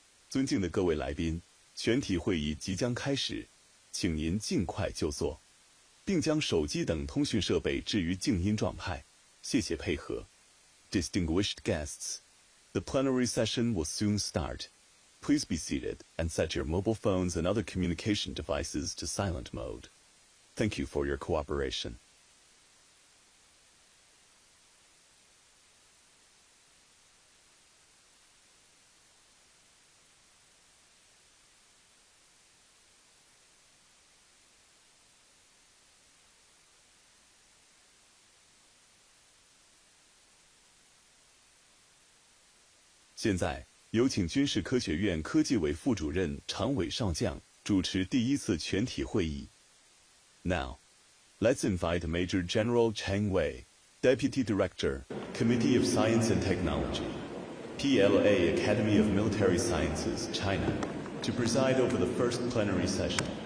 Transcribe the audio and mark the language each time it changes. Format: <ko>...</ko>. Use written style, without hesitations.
<zh>尊敬的各位来宾，全体会议即将开始，请您尽快就座，并将手机等通讯设备置于静音状态，谢谢配合。</zh> <en>Distinguished guests, the plenary session will soon start. Please be seated and set your mobile phones and other communication devices to silent mode. Thank you for your cooperation.</en> <zh>现在有请军事科学院科技委副主任常伟少将主持第一次全体会议。</zh> <en>Now, let's invite Major General Chang Wei, Deputy Director, Committee of Science and Technology, PLA Academy of Military Sciences, China, to preside over the first plenary session.</en>